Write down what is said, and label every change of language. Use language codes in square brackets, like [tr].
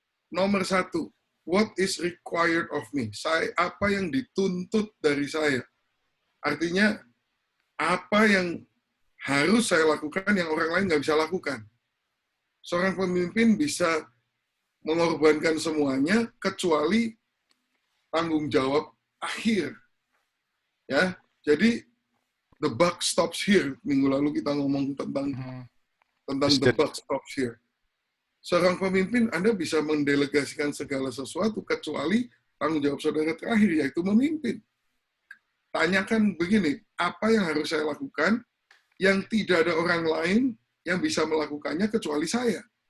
[id] Nomor 1, [en] what is required of me? [id] Apa yang dituntut dari saya? Artinya, apa yang harus saya lakukan yang orang lain nggak bisa lakukan. Seorang pemimpin bisa mengorbankan semuanya kecuali tanggung jawab akhir. Ya, jadi [en] the buck stops here. [id] Minggu lalu kita ngomong tentang [en] the buck stops here. [id] Seorang pemimpin, Anda bisa mendelegasikan segala sesuatu kecuali tanggung jawab saudara terakhir, yaitu memimpin. Tanyakan begini, apa yang harus saya lakukan yang tidak ada orang lain yang bisa melakukannya kecuali saya?